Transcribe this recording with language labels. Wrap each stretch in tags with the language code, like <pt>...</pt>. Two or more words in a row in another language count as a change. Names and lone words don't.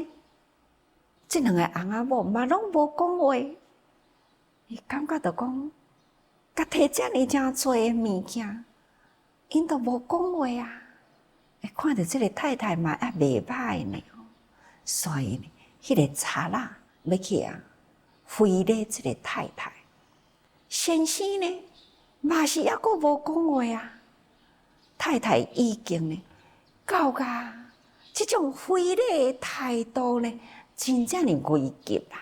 <nan>这两个翁仔某嘛拢无讲话，伊感觉着讲，甲摕遮尔诚济的物件，因都无讲话啊。看着这个太太嘛也袂歹呢，所以呢，迄个贼仔要去非礼这个太太。先生呢，嘛是抑阁无讲话啊。太太已经呢，到甲这种非礼的态度呢，真正的危急啊！</nan>